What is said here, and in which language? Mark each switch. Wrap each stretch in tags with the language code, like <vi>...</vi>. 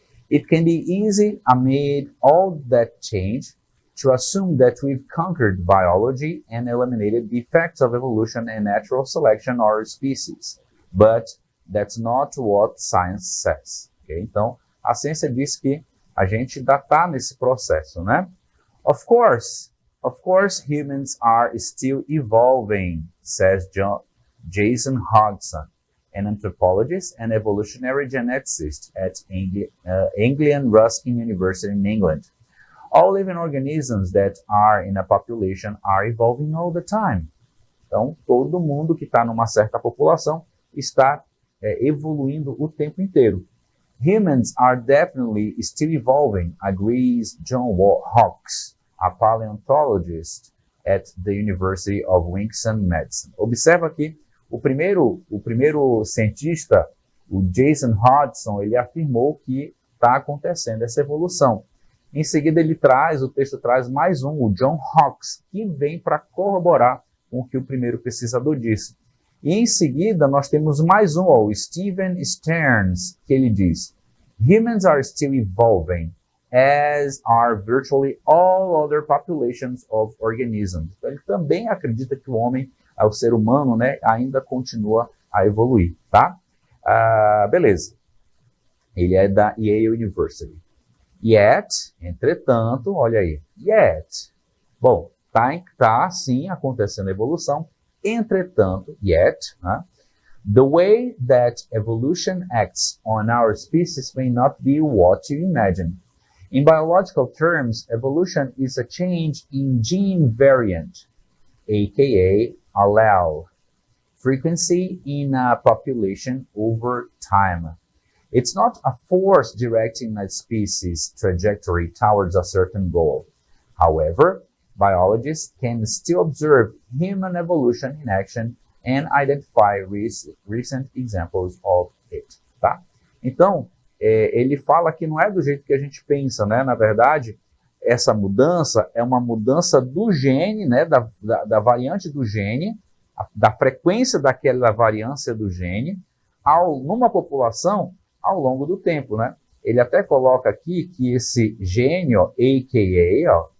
<en>It can be easy amid all that change to assume that we've conquered biology and eliminated the effects of evolution and natural selection on our species. But that's not what science says. Okay?</en> <pt>Então, a ciência diz que a gente ainda está nesse processo, né?</pt> <en>Of course, humans are still evolving, says Jason Hodgson, an anthropologist and evolutionary geneticist at Anglian Ruskin University in England. All living organisms that are in a population are evolving all the time.</en> <pt>Então, todo mundo que está numa certa população está evoluindo o tempo inteiro.</pt> <en>Humans are definitely still evolving, agrees John Hawkes, a paleontologist at the University of Wisconsin-Madison.</en> <pt>Observa aqui, o primeiro cientista, o Jason Hodgson, ele afirmou que está acontecendo essa evolução. Em seguida, o texto traz mais o John Hawkes, que vem para corroborar com o que o primeiro pesquisador disse. E em seguida, nós temos mais o Stephen Stearns, que ele diz:</pt> <en>Humans are still evolving, as are virtually all other populations of organisms.</en> <pt>Então, ele também acredita que o ser humano, né, ainda continua a evoluir, tá? Beleza. Ele é da Yale University. Yet, entretanto, olha aí, yet. Bom, tá sim acontecendo a evolução, entretanto, yet, né?</pt> <en>The way that evolution acts on our species may not be what you imagine. In biological terms, evolution is a change in gene variant, aka allele, frequency in a population over time. It's not a force directing a species' trajectory towards a certain goal. However, biologists can still observe human evolution in action and identify recent examples of it.</en> <pt>Tá? Então, ele fala que não é do jeito que a gente pensa, né? Na verdade, essa mudança é uma mudança do gene, né? Da variante do gene, da frequência daquela variância do gene, numa população ao longo do tempo, né? Ele até coloca aqui que esse gene, ó, a.k.a.,</pt>